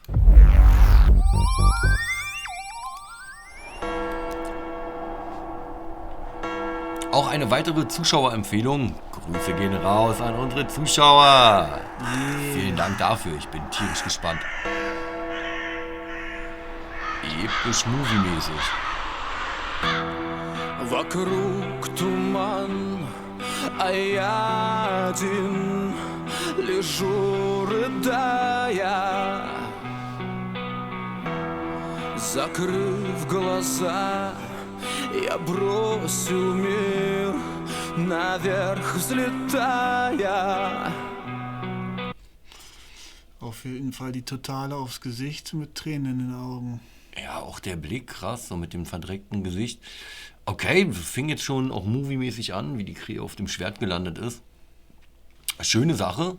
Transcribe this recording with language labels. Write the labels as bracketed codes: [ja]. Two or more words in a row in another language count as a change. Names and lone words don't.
[de] Auch eine weitere Zuschauerempfehlung. Grüße gehen raus an unsere Zuschauer. Vielen Dank dafür, ich bin tierisch gespannt. Episch movie-mäßig. [ru] Вокруг туман, а я один лежу, рыдая, закрыв глаза, я бросил мир наверх, взлетая. [de] Auf jeden Fall die Totale aufs Gesicht mit Tränen in den Augen. Ja, auch der Blick, krass, so mit dem verdreckten Gesicht. Okay, fing jetzt schon auch moviemäßig an, wie die Krähe auf dem Schwert gelandet ist. Schöne Sache.